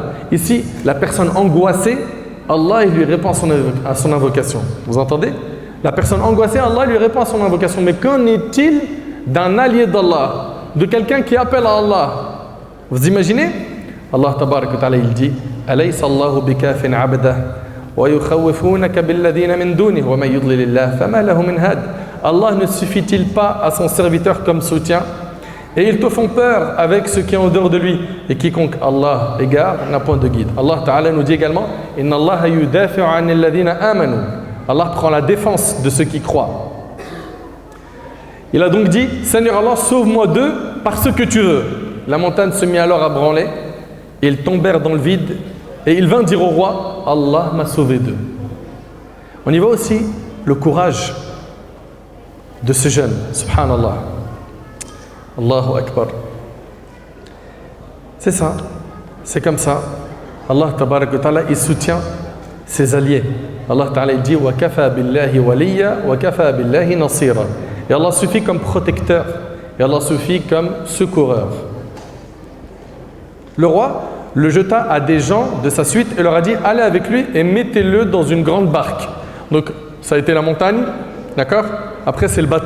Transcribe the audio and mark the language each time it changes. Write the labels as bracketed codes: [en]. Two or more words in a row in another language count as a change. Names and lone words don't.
[fr] Ici, la personne angoissée, Allah il lui répond à son invocation. Vous entendez? La personne angoissée, Allah lui répond à son invocation. Mais qu'en est-il d'un allié d'Allah, de quelqu'un qui appelle à Allah? Vous imaginez? [ar] الله تبارك وتعالى [fr] il dit [ar] أليس الله بكاف عبده ويخوفونك بالذين من دونه ومن يضلل الله فما له من هاد. [fr] Allah ne suffit-il pas à son serviteur comme soutien? Et ils te font peur avec ce qui est en dehors de lui. Et quiconque Allah égare n'a point de guide. [ar] الله تعالى [fr] nous dit également [ar] إن الله يدافع عن الذين آمنوا. [fr] Allah prend la défense de ceux qui croient. Il a donc dit Seigneur Allah, sauve-moi d'eux par ce que tu veux. La montagne se mit alors à branler. Ils tombèrent dans le vide. Et il vint dire au roi Allah m'a sauvé d'eux. On y voit aussi le courage de ce jeune. [ar] سبحان الله. الله أكبر. [fr] C'est ça, c'est comme ça. [ar] الله تبارك وتعالى, [fr] il soutient ses alliés. [ar] الله تعالى [fr] il dit [ar] وكفى بالله وليا وكفى بالله نصيرا. [fr] Et Allah suffit comme protecteur et Allah suffit comme secoureur. Le roi le jeta à des gens de sa suite et leur a dit « Allez avec lui et mettez-le dans une grande barque. » Donc, ça a été la montagne, d'accord? Après, c'est le bateau.